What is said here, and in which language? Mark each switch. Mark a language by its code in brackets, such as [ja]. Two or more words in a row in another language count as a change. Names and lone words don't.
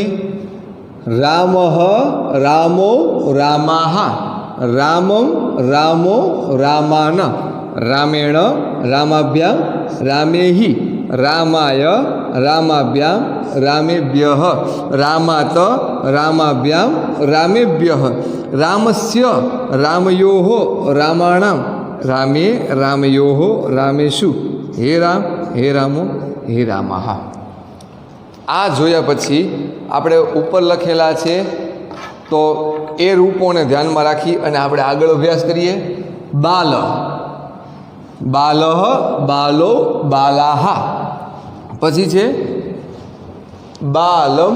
[sa] रामः, रामौ, रामाः, रामम्, रामौ, रामान्, रामेण, रामाभ्याम्, रामैः, रामाय, रामाभ्याम्, रामेभ्यः, रामात्, रामाभ्याम्, रामेभ्यः, रामस्य, रामयोः, रामाणाम्, रामे रामयोः रामेषु हे राम हे रामो हे रामः। [gu] આ જોયા પછી આપણે ઉપર લખેલા છે તો એ રૂપોને ધ્યાનમાં રાખી અને આપણે આગળ અભ્યાસ કરીએ। બાલ, [sa] बालः बालौ बालाः, [gu] પછી છે બાલમ